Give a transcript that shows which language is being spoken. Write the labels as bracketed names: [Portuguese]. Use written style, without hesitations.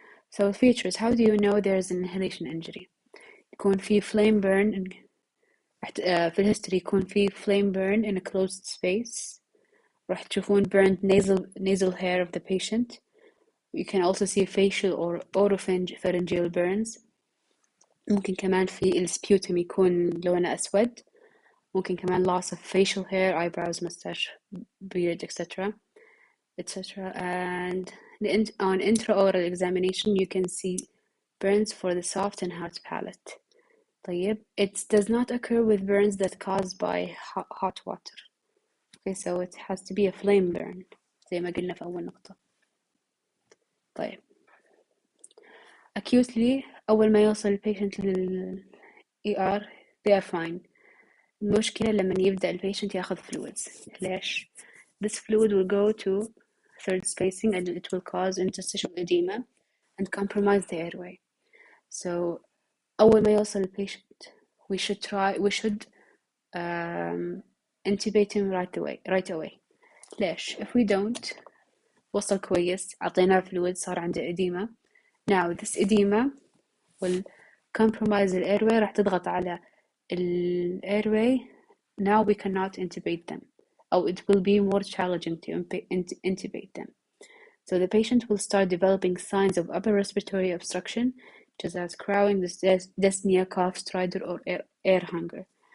[English] So features, how do you know there's an inhalation injury? [Arabic] يكون في [English] flame burn [Arabic] في الهيستوري يكون في [English] flame burn in a closed space. [Arabic] راح تشوفون [English] burned nasal hair of the patient. You can also see facial or oropharyngeal burns. [Arabic] ممكن كمان في السبيوتم يكون لونه أسود. ممكن كمان [English] loss of facial hair, eyebrows, mustache, beard, etc. And on intraoral examination you can see burns for the soft and hard palate. [Arabic] طيب, [English] it does not occur with burns that caused by hot water. Okay, so it has to be a flame burn [Arabic] زي ما قلنا في أول نقطة. طيب, [English] acutely [Arabic] أول ما يوصل البيشنت لل ER [English] they are fine. [Arabic] المشكلة لما يبدأ البيشنت ياخذ fluids. ليش؟ [English] This fluid will go to third spacing and it will cause interstitial edema and compromise the airway. So [Arabic] أول ما يوصل البيشنت [English] we should intubate him right away. [Arabic] ليش؟ [English] if we don't [Arabic] وصل كويس عطيناه fluid صار عنده edema. [English] Now this edema will compromise the airway, [Arabic] راح تضغط على [English] airway. Now we cannot intubate them, or it will be more challenging to intubate them. So the patient will start developing signs of upper respiratory obstruction, such as crowing, dyspnea, cough, stridor, or air hunger.